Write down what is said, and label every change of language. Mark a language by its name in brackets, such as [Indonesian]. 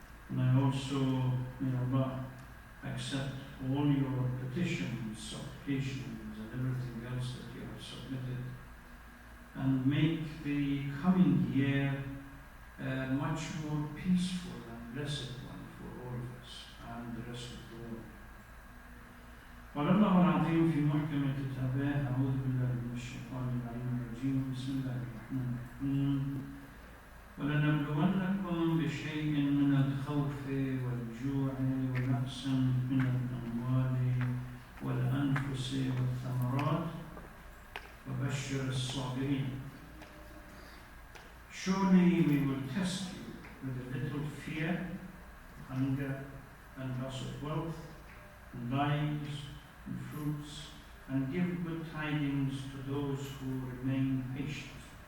[English] And I also, may Allah accept all your petitions, supplications, and everything else that you have submitted, and make the coming year a much more peaceful and blessed one for all of us and the rest of the world. [Arabic] قال الله العظيم في محكم كتابه أعوذ بالله من الشيطان العليم الرجيم بسم الله الرحمن الرحيم ولنبلونكم بشيء من الخوف والجوع ونقص من الأموال والأنفس والثمرات وبشر الصابرين. [English] Surely we will test you with a little fear, hunger, and loss of wealth, and lives, and fruits, and give good tidings to those who remain patient.